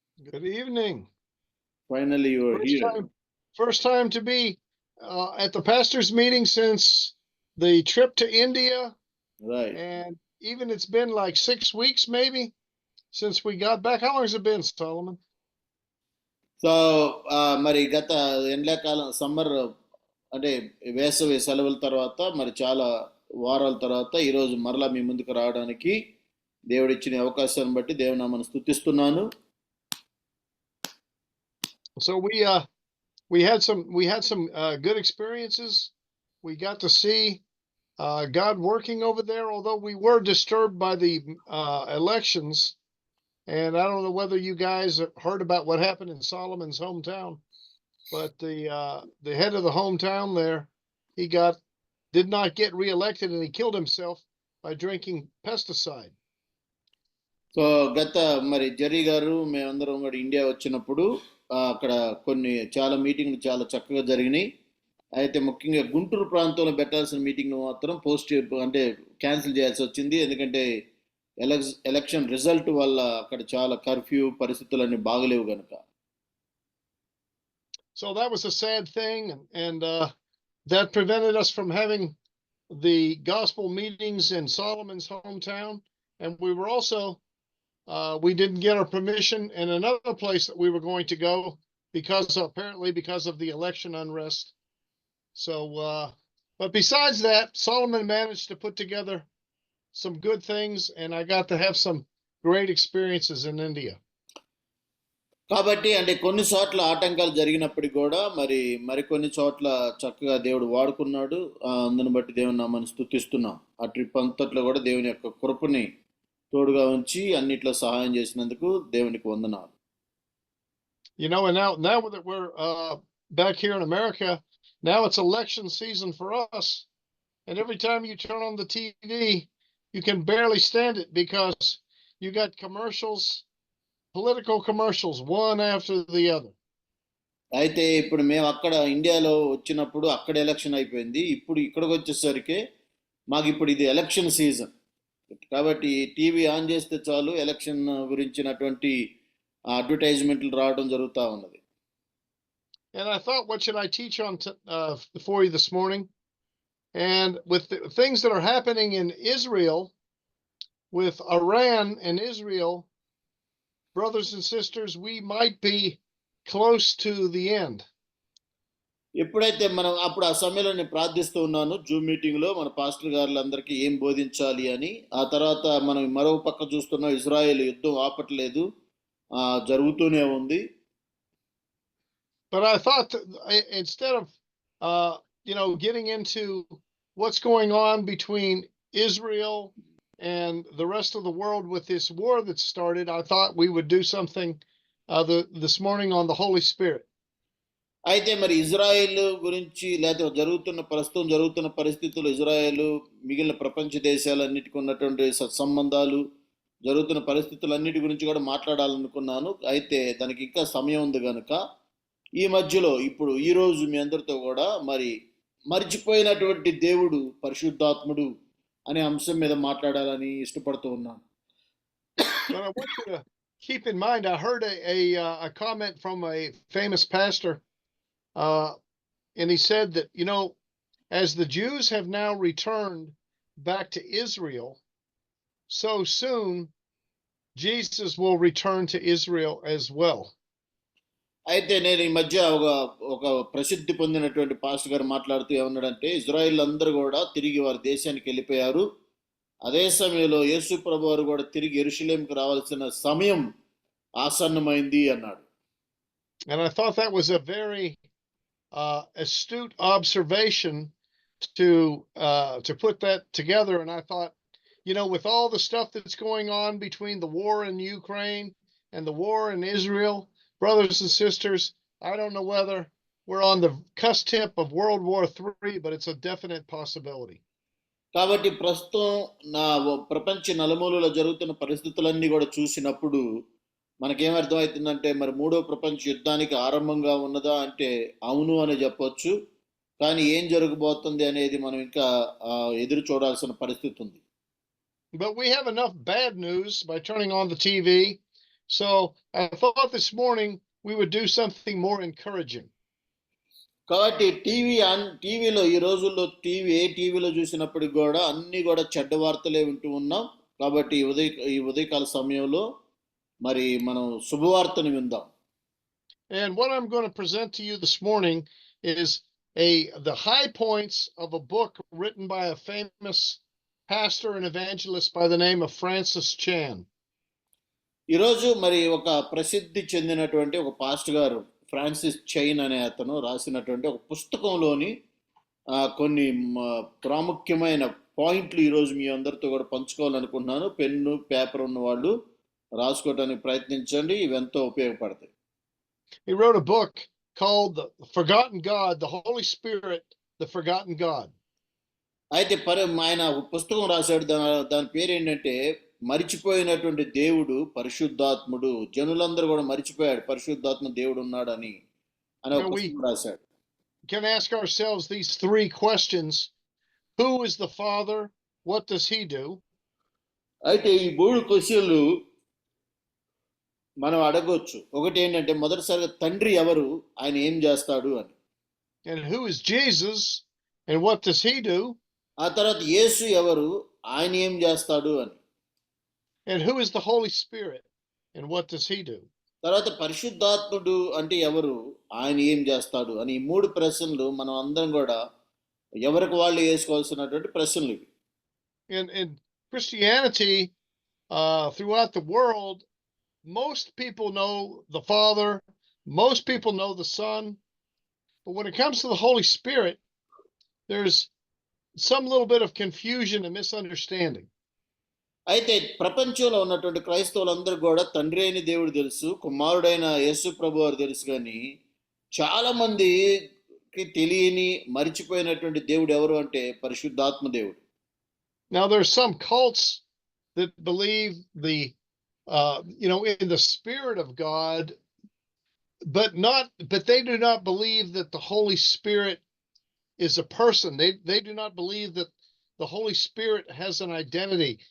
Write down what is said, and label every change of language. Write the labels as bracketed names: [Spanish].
[English] Good evening. Finally, you are here. First time to be at the pastor's meeting since the trip to India. Right. And even it's been like 6 weeks maybe since we got back. How long has it been, Solomon? [Telugu] So మరి గత ఎండాకాలం summer అంటే వేసవి సెలవుల తర్వాత మరి చాలా వారాల తర్వాత ఈరోజు మరలా మీ ముందుకు రావడానికి దేవుడిచ్చిన అవకాశాన్ని బట్టి దేవునామాన్ని స్తుతిస్తున్నాను. [English] So we had some good experiences. We got to see God working over there, although we were disturbed by the elections. And I don't know whether you guys heard about what happened in Solomon's hometown, but the head of the hometown there, did not get reelected, and he killed himself by drinking pesticide. [Telugu] So గత మరి Jerry గారు మేమందరం కూడా India వచ్చినప్పుడు అక్కడ చాలా మీటింగ్లు చాలా చక్కగా జరిగినాయి. అయితే ముఖ్యంగా గుంటూరు ప్రాంతంలో పెట్టాల్సిన మీటింగ్ మాత్రం క్యాన్సిల్ చేయాల్సి వచ్చింది. ఎందుకంటే ఎలక్షన్ రిజల్ట్ వల్ల అక్కడ చాలా కర్ఫ్యూ పరిస్థితులన్నీ బాగలేవు గనుక. [English] So that was a sad thing, and that prevented us from having the gospel meetings in Solomon's hometown. And we were also, we didn't get our permission in another place that we were going to go apparently because of the election unrest. So, but besides that, Solomon managed to put together some good things, and I got to have some great experiences in India. [Telugu] కాబట్టి అంటే కొన్ని చోట్ల ఆటంకాలు జరిగినప్పటికీ కూడా మరికొన్ని చోట్ల చక్కగా దేవుడు వాడుకున్నాడు. అందుని బట్టి దేవుని నామాన్ని స్తుతిస్తున్నాం. ఆ ట్రిప్ అంతట్లో కూడా దేవుని యొక్క కృపని తోడుగా ఉంచి అన్నిట్లో సహాయం చేసినందుకు దేవునికి వందనాలు. [English] You know, and now that we're back here in America, now it's election season for us, and every time you turn on the TV, you can barely stand it because you got commercials, political commercials, one after the other. [Telugu] అయితే ఇప్పుడు మేము అక్కడ ఇండియాలో వచ్చినప్పుడు అక్కడ election అయిపోయింది. ఇప్పుడు ఇక్కడికి వచ్చేసరికి మాకు ఇప్పుడు ఇది ఎలక్షన్ సీజన్ కాబట్టి టీవీ ఆన్ చేస్తే చాలు ఎలక్షన్ గురించినటువంటి అడ్వర్టైజ్మెంట్లు రావడం జరుగుతూ ఉన్నది. [English] And I thought, what should I teach on for you this morning? And with the things that are happening in Israel, with Iran and Israel, brothers and sisters, we might be close to the end. [Telugu] ఎప్పుడైతే మనం అప్పుడు ఆ సమయంలో నేను ప్రార్థిస్తూ ఉన్నాను Zoom మీటింగ్లో మన పాస్టర్ గారులందరికీ ఏం బోధించాలి అని. ఆ తర్వాత మనం మరో పక్క చూస్తున్నాం, ఇజ్రాయెల్ యుద్ధం ఆపట్లేదు, జరుగుతూనే ఉంది. [English] But I thought instead of getting into what's going on between Israel and the rest of the world with this war that started, I thought we would do something this morning on the Holy Spirit. [Telugu] అయితే మరి Israel గురించి లేదా ప్రస్తుతం జరుగుతున్న పరిస్థితులు, Israel మిగిలిన ప్రపంచ దేశాలన్నిటికీ ఉన్నటువంటి సత్సంబంధాలు, జరుగుతున్న పరిస్థితులన్నిటి గురించి కూడా మాట్లాడాలనుకున్నాను. అయితే దానికి ఇంకా సమయం ఉంది కనుక ఈ మధ్యలో ఇప్పుడు ఈరోజు మీ అందరితో కూడా మర్చిపోయినటువంటి దేవుడు పరిశుద్ధాత్ముడు అనే అంశం మీద మాట్లాడాలని ఇష్టపడుతూ ఉన్నాను. [English] But I want you to keep in mind, I heard a comment from a famous pastor, and he said that, as the Jews have now returned back to Israel, so soon Jesus will return to Israel as well. [Telugu] అయితే నేను ఈ మధ్య ఒక ప్రసిద్ధి పొందినటువంటి pastor గారు మాట్లాడుతూ ఏమన్నాడంటే, ఇజ్రాయిల్ అందరూ కూడా తిరిగి వారి దేశానికి వెళ్ళిపోయారు, అదే సమయంలో యేసు ప్రభు వారు కూడా తిరిగి యెరూషలేముకు రావాల్సిన సమయం ఆసన్నమైంది అన్నాడు. [English] And I thought that was a very astute observation to put that together. And I thought, with all the stuff that's going on between the war in Ukraine and the war in Israel, brothers and sisters, I don't know whether we're on the cusp of World War III, but it's a definite possibility. [Telugu] కాబట్టి ప్రస్తుతం ప్రపంచ నలుమూలలో జరుగుతున్న పరిస్థితులన్నీ కూడా చూసినప్పుడు మనకేమర్థం అవుతుందంటే, మరి మూడో ప్రపంచ యుద్ధానికి ఆరంభంగా ఉన్నదా అంటే అవును అని చెప్పొచ్చు. కానీ ఏం జరగబోతుంది అనేది మనం ఇంకా ఎదురు చూడాల్సిన పరిస్థితి ఉంది. [English] But we have enough bad news by turning on the TV. So I thought this morning we would do something more encouraging. [Telugu] కాబట్టి టీవీలో ఈ రోజుల్లో టీవీలో చూసినప్పటికి కూడా అన్ని కూడా చెడ్డ వార్తలే వింటూ ఉన్నాం. కాబట్టి ఈ ఉదయకాల సమయంలో మరి మనం శుభవార్తను విందాం. [English] And what I'm going to present to you this morning is the high points of a book written by a famous pastor and evangelist by the name of Francis Chan. [Telugu] ఈరోజు మరి ఒక ప్రసిద్ధి చెందినటువంటి ఒక పాస్టర్ గారు Francis chain అనే అతను రాసినటువంటి ఒక పుస్తకంలోని కొన్ని ప్రాముఖ్యమైన పాయింట్లు ఈరోజు మీ అందరితో కూడా పంచుకోవాలనుకుంటున్నాను. పెన్ను పేపర్ ఉన్న వాళ్ళు రాసుకోవడానికి ప్రయత్నించండి, ఇవి ఎంతో ఉపయోగపడతాయి. [English] He wrote a book called The Forgotten God, the Holy Spirit, the Forgotten God. [Telugu] అయితే ఆయన పుస్తకం రాశాడు, దాని పేరు ఏంటంటే మరిచిపోయినటువంటి దేవుడు పరిశుద్ధాత్ముడు. జనులందరూ కూడా మరిచిపోయాడు పరిశుద్ధాత్మ దేవుడు ఉన్నాడని ఒక పుస్తకం రాశాడు. [English] We can ask ourselves these three questions. Who is the Father? What does he do? [Telugu] అయితే ఈ 3 క్వశ్చన్లు మనం అడగొచ్చు. ఒకటి ఏంటంటే మొదటిసారిగా తండ్రి ఎవరు? ఆయన ఏం చేస్తాడు అని. [English] And who is Jesus? And what does he do? [Telugu] ఆ తర్వాత యేసు ఎవరు? ఆయన ఏం చేస్తాడు అని. [English] And who is the Holy Spirit? And what does he do? [Telugu] తర్వాత పరిశుద్ధాత్ముడు అంటే ఎవరు? ఆయన ఏం చేస్తాడు అని. ఈ 3 ప్రశ్నలు మనం అందరం కూడా ఎవరికి వాళ్ళు వేసుకోవాల్సినటువంటి ప్రశ్నలు ఇవి. [English] In Christianity, throughout the world, most people know the Father, most people know the Son, but when it comes to the Holy Spirit, there's some little bit of confusion and misunderstanding. [Telugu] అయితే ప్రపంచంలో ఉన్నటువంటి క్రైస్తవులందరూ కూడా తండ్రి అయిన దేవుడు తెలుసు, కుమారుడైన యేసు ప్రభు వారు తెలుసు, కానీ చాలా మందికి తెలియని మరిచిపోయినటువంటి దేవుడు ఎవరు అంటే పరిశుద్ధాత్మ దేవుడు. [English] Now there's some cults that believe in the Spirit of God, but they do not believe that the Holy Spirit is a person. They do not believe that the Holy Spirit has an identity.